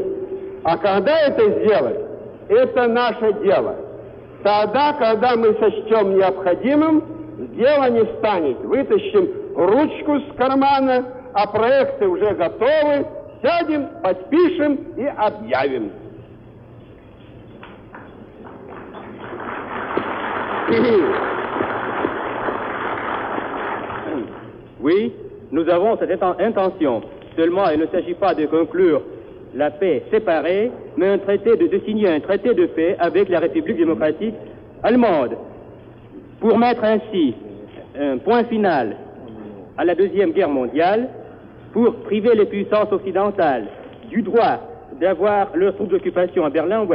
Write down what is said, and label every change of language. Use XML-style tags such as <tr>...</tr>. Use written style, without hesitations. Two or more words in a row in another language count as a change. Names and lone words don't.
<ru>А когда это сделать, это наше дело. Тогда, когда мы сочтем необходимым, дело не станет. Вытащим ручку с кармана, а проекты уже готовы, сядем, подпишем и объявим.</ru> <fr>Oui, nous avons cette intention. Seulement, il ne s'agit pas de conclure la paix séparée, mais de signer un traité de paix avec la République démocratique allemande, pour mettre ainsi un point final à la Deuxième Guerre mondiale, pour priver les puissances occidentales du droit d'avoir leurs troupes d'occupation à Berlin-Ouest.</fr>